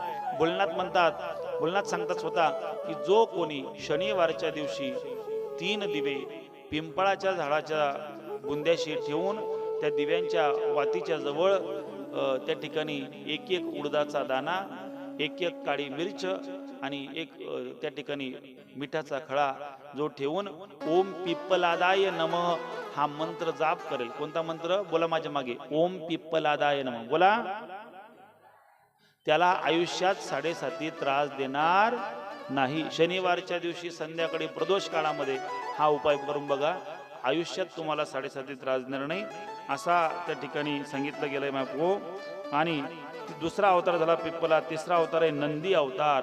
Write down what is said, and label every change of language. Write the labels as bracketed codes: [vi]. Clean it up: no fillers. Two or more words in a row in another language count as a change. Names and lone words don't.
[mr] भोलेनाथ सांगतात स्वतः की जो कोणी शनिवारच्या दिवशी 3 दिवे पिंपळाच्या झाडाच्या बुंद्याशी ठेवून त्या दिव्यांच्या वातीच्या जवळ त्या ठिकाणी एक एक उडदाचा दाणा, एक एक काळी मिरच आणि एक त्या ठिकाणी मिठाचा खळा जो ठेवून [sa] ओम पिप्पलादाय नमः [mr] हा मंत्र जाप करेल. कोणता मंत्र? बोला माझ्या मागे. [sa] ओम पिप्पलादाय नमः बोला. [mr] त्याला आयुष्यात 7.5 त्रास देणार नाही. शनिवारच्या दिवशी संध्याकाळी प्रदोष काळामध्ये हा उपाय करून बघा. आयुष्यात तुम्हाला 7.5 त्रास देणार नाही असा त्या ठिकाणी सांगितलं गेलंय मापो. आणि दुसरा अवतार झाला पिप्पला. तिसरा अवतार आहे नंदी अवतार.